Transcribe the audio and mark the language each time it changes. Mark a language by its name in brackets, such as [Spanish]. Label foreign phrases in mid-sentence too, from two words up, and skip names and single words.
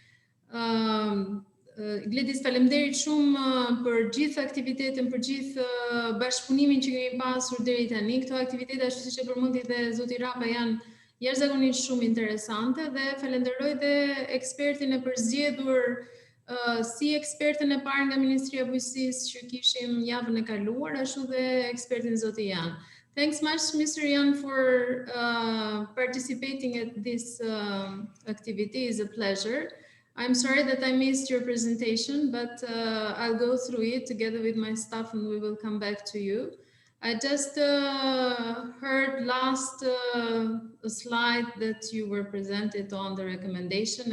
[Albanian] Gledis, faleminderit shumë për gjithë aktivitetin, për gjithë bashkëpunimin që kemi pasur deri tani. Këto aktivitete, ashtu siç e përmendi dhe zoti Rapa, janë jashtëzakonisht shumë interesante dhe falenderoj dhe ekspertin e përzgjedhur si ekspertën e parë nga Ministria e Bujqësisë që kishim javën e kaluar, ashtu dhe ekspertin zoti Jan. [English] Thanks much, Mr. Jan, for participating at this activity. It's a pleasure. I'm sorry that I missed your presentation, but I'll go through it together with my staff and we will come back to you. I just heard last slide that you were presented on the recommendation.